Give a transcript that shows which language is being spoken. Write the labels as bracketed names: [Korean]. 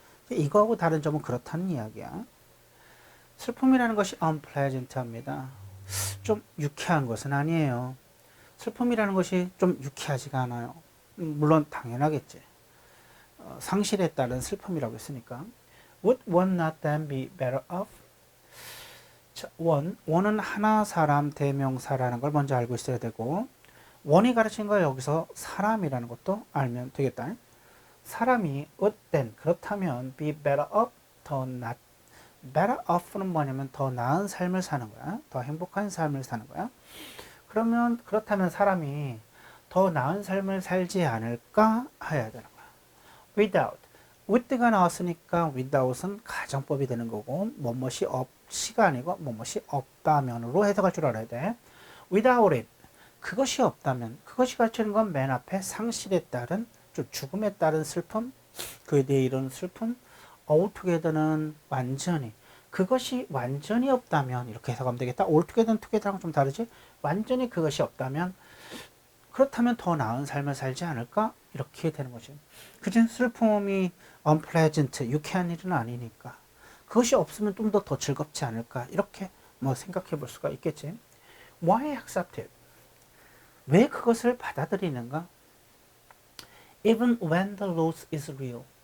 [Korean] 이거하고 다른 점은 그렇다는 이야기야. 슬픔이라는 것이 unpleasant합니다. 좀 유쾌한 것은 아니에요. 슬픔이라는 것이 좀 유쾌하지가 않아요. 물론 당연하겠지. 상실에 따른 슬픔이라고 했으니까. [English] Would one not then be better off? [Korean] 자, 원은 하나, 사람, 대명사라는 걸 먼저 알고 있어야 되고, 원이 가르치는 거 여기서 사람이라는 것도 알면 되겠다. 사람이 [English] would then [Korean] 그렇다면 [English] be better off, [Korean] 더 낫. [English] better off [Korean] 는 뭐냐면 더 나은 삶을 사는 거야. 더 행복한 삶을 사는 거야. 그러면 그렇다면 사람이 더 나은 삶을 살지 않을까 해야 되는 거야. [English] without. [Korean] with가 나왔으니까 without은 가정법이 되는 거고 뭐뭇이 없이가 아니고 뭐뭇이 없다면으로 해석할 줄 알아야 돼. [English] without it. [Korean] 그것이 없다면 그것이 가르치는 건 맨 앞에 상실에 따른 좀 죽음에 따른 슬픔 그에 대해 이런 슬픔 altogether는 완전히 그것이 완전히 없다면 이렇게 해석하면 되겠다. altogether는 together랑 좀 다르지? 완전히 그것이 없다면 그렇다면 더 나은 삶을 살지 않을까? 이렇게 되는 거지. 그중 슬픔이 unpleasant, 유쾌한 일은 아니니까 그것이 없으면 좀 더 즐겁지 않을까? 이렇게 뭐 생각해 볼 수가 있겠지. [English] Why accept it? [Korean] 왜 그것을 받아들이는가? [English] Even when the loss is real.